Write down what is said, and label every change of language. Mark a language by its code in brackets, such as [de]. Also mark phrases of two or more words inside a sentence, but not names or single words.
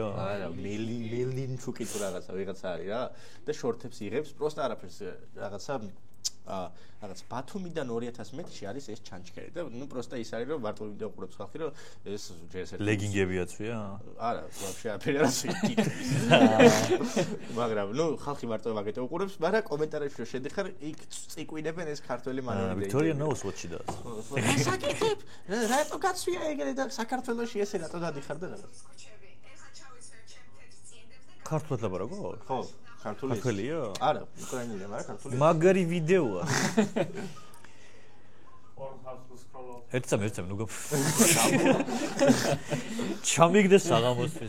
[ka] არა მელინჩუკი თუ რაღაცა ვიღაცა არის რა და შორტებს იღებს პროსტა არაფერს რაღაც ბათუმიდან 2000 მეტრში არის ეს ჩანჩქერი და ნუ პროსტა ის არის რომ მარტო ვიდეო ყურებს ხალხი რომ ეს ჯერ ერთ ლეგინგები აცვია არა ვაფშე არაფერი არ მაგრამ ნუ ხალხი მარტო მაგეთო უყურებს მაგრამ კომენტარებში რომ შედიხარ იქ წიკვინებენ ეს ქართველი მანერები ვიქტორია [en] knows what she does [ka] საკითხებ რატო გაცვია ეგრე და საქართველოში ესე რატო დადიხარ და რაღაც ქართულად ლაპარაკობ ხო ქართულია? არა, უკრაინელია, მაგრამ ქართულია. მაგარი ვიდეოა. ერთსა ნუ ჩამიგდეს საღამოსთვის.